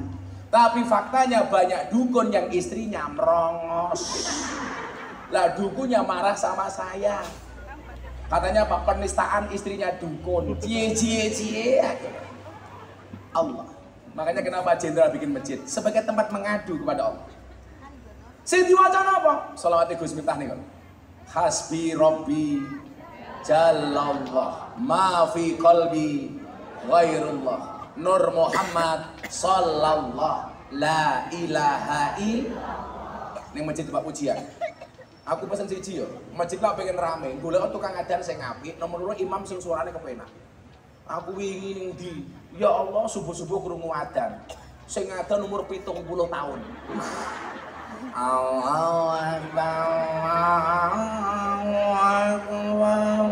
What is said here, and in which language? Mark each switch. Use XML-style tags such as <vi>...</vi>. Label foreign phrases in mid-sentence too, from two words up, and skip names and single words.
<id>Tapi faktanya banyak dukun yang istrinya merongos. Lah dukunnya marah sama saya. Katanya apa? Penistaan istrinya dukun. Cie. Allah. Makanya kenapa jenderal bikin masjid? Sebagai tempat mengadu kepada Allah.</id> <jv>Sing diwaca apa? Shalawat Gus Miftah nih.</jv> <ar>حسبي ربي جل الله ما في قلبي غير الله نور محمد صلى الله لا إله إلا الله.</ar> <jv>Ning masjid Pak Pujian. Aku pesen siji yo. Masjid lah pengen rame. Golek tukang adzan sing apik, nomor 2 imam sing suarane kepenak. Aku wingi ning ndi?</jv> <ar>يا الله,</ar> <jv>subuh-subuh krungu adzan. Sing adzan umur 70 tahun.</jv> <ar>الله أكبر.</ar>